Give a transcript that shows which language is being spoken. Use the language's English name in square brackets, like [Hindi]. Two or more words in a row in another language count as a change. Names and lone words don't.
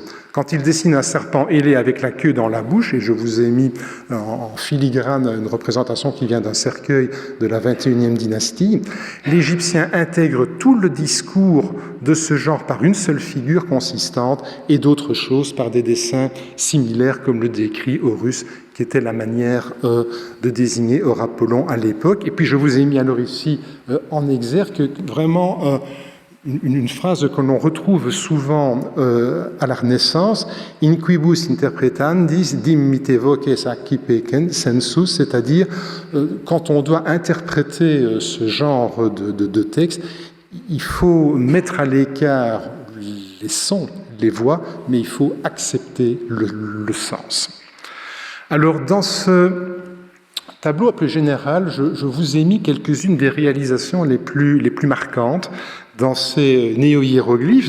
[French] Quand il dessine un serpent ailé avec la queue dans la bouche, et je vous ai mis en filigrane une représentation qui vient d'un cercueil de la 21e dynastie, l'Égyptien intègre tout le discours de ce genre par une seule figure consistante et d'autres choses par des dessins similaires, comme le décrit Horus, qui était la manière de désigner Apollon à l'époque. Et puis je vous ai mis alors ici en exergue vraiment une phrase que l'on retrouve souvent à la Renaissance, « [Latin] In quibus interpretandis dimitte voces accipiecent sensus [French] », c'est-à-dire quand on doit interpréter ce genre de texte, il faut mettre à l'écart les sons, les voix, mais il faut accepter le sens. Alors, dans ce tableau un peu général, je vous ai mis quelques-unes des réalisations les plus marquantes dans ces néo-hiéroglyphes.